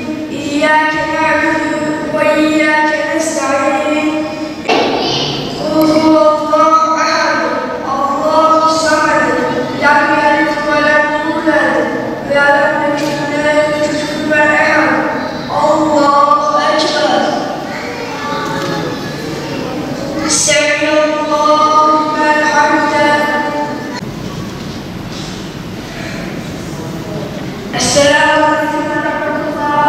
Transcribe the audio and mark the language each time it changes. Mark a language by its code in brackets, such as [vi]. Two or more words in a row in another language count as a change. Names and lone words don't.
[ar] إِيَّاكَ نَعْبُدُ وَإِيَّاكَ نَسْتَعِينُ. قُلْ هُوَ اللَّهُ أَحَدٌ. اللَّهُ الصَّمَدُ لَمْ يَلِدْ وَلَمْ يُولَدْ. وَلَمْ يَكُنْ لَهُ كُفُوًا أَحَدٌ. اللَّهُ أَكْبَرُ. سمع الله لمن حمده. السلام عليكم ورحمة الله.